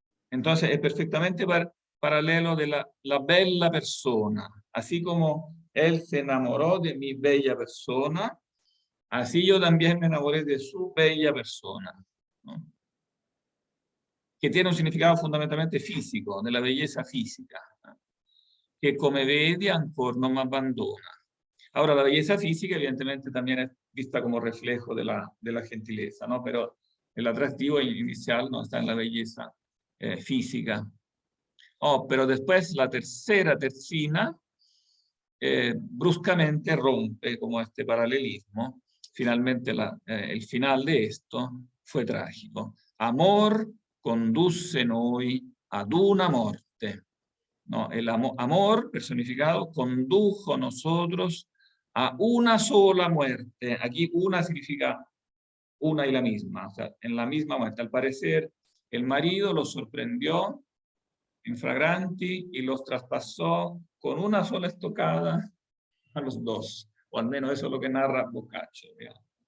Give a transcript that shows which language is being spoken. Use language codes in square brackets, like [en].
[es] Entonces es perfectamente paralelo de la bella persona. Así como él se enamoró de mi bella persona, así yo también me enamoré de su bella persona, ¿no? Que tiene un significado fundamentalmente físico, de la belleza física, ¿no? [it] Que come vedi ancora non mi abbandona. [es] Ahora, la belleza física evidentemente también es vista como reflejo de la gentileza, ¿no? Pero el atractivo inicial no está en la belleza física. Oh, pero después la tercera tercina bruscamente rompe como este paralelismo. Finalmente el final de esto fue trágico. [it] Amor conduce noi ad una morte. [es] No, el amor personificado condujo a nosotros a una sola muerte. Aquí una significa una y la misma, o sea, en la misma muerte. Al parecer, el marido los sorprendió infragranti y los traspasó con una sola estocada a los dos, o al menos eso es lo que narra Boccaccio, digamos.